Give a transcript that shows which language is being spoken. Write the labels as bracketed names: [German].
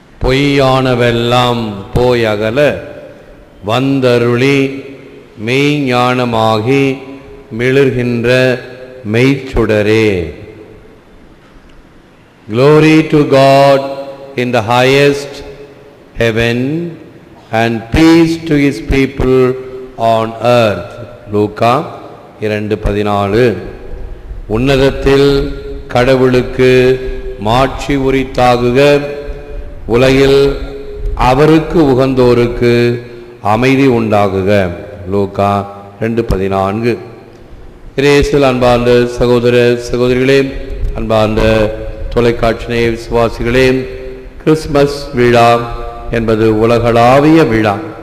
[Tamil] பொய்யானவெல்லாம் போயகல வந்தருளி மெய்ஞானமாகி மிளிர்கின்ற மெய்ச்சுடரே. [English] Glory to God in the highest heaven and peace to his people on earth. [Tamil] லூக்கா 2:14. உன்னதத்தில் கடவுளுக்கு மாட்சி உரித்தாகுக, உலகில் அவருக்கு உகந்தோருக்கு அமைதி உண்டாகுக. லூக்கா 2:14. இயேசுவில் அன்பார்ந்த சகோதர சகோதரிகளே, அன்பார்ந்த தொலைக்காட்சி நேய விசுவாசிகளே, கிறிஸ்மஸ் விழா என்பது உலகளாவிய விழா.